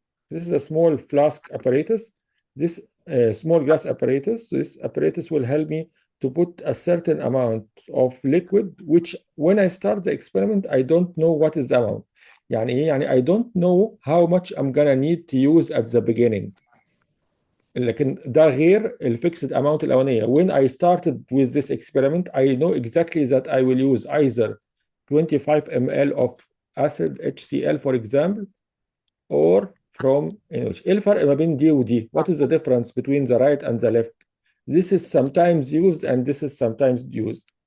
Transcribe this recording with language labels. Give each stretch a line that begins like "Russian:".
English: This is a small flask apparatus. This small glass apparatus. This apparatus will help me to put a certain amount of liquid, which when I start the experiment, I don't know what is the amount.
Arabic: يعني
English: I don't know how much I'm gonna need to use at the beginning.
Arabic: لكن ده غير الفيكسد amount الأولانية.
English: When I started with this experiment, I know exactly that I will use either 25 ml of acid HCl, for example, or from NaOH.
Arabic: إيه الفرق ما بين دي ودي?
English: What is the difference between the right and the left? This is sometimes used and this is sometimes used.